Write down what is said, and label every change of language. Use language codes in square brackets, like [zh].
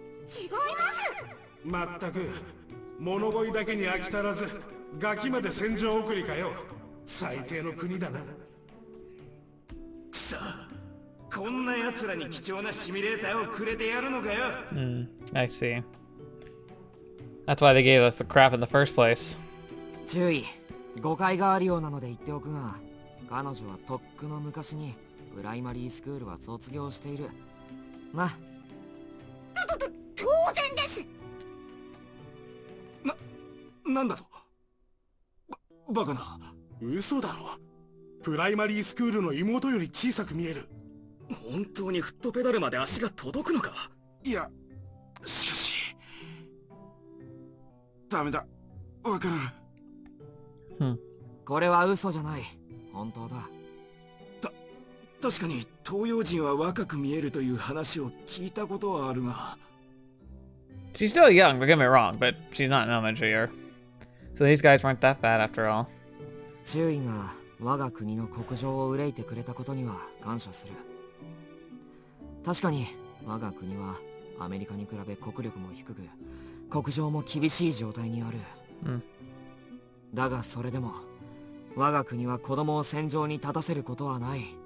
[ja] 違います。まったく物乞いだけに飽き足らずガキまで戦場送りかよ。最低の国だな。くそ、こんな奴らに貴重なシミュレーターをくれてやるのかよ。 [en] I see. That's why they gave us the crap in the first place. [ja] 注意、誤解があるようなので言っておくが、彼女はとっくの昔にプライマリースクールは卒業している。な。当然です。なんだと？バカな。嘘だろ。プライマリースクールの妹より小さく見える。本当にフットペダルまで足が届くのか？いや、しかしダメだ、わからん。これは嘘じゃない。本当だ。確かに東洋人は若く見えるという話を聞いたことはあるが。 [en] She's still young, don't get me wrong, but she's not elementary year. So these guys weren't that bad after all. [ja] 注意が我が国の国情を憂いてくれたことには感謝する。確かに我が国はアメリカに比べ国力も低く、国情も厳しい状態にある。だがそれでも我が国は子供を戦場に立たせることはない。